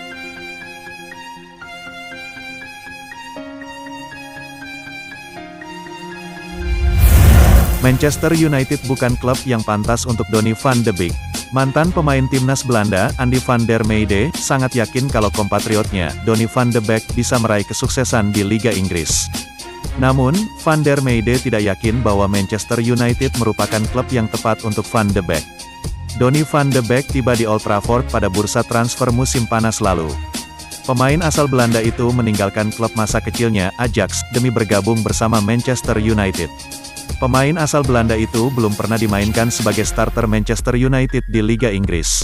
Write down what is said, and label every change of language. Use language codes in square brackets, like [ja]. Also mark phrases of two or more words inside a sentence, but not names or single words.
[id] Manchester United bukan klub yang pantas untuk Donny van de Beek. Mantan pemain timnas Belanda, Andy van der Meijde, sangat yakin kalau kompatriotnya, Donny van de Beek, bisa meraih kesuksesan di Liga Inggris. Namun, Van der Meijde tidak yakin bahwa Manchester United merupakan klub yang tepat untuk Van de Beek. Donny van de Beek tiba di Old Trafford pada bursa transfer musim panas lalu. Pemain asal Belanda itu meninggalkan klub masa kecilnya, Ajax, demi bergabung bersama Manchester United. Pemain asal Belanda itu belum pernah dimainkan sebagai starter Manchester United di Liga Inggris.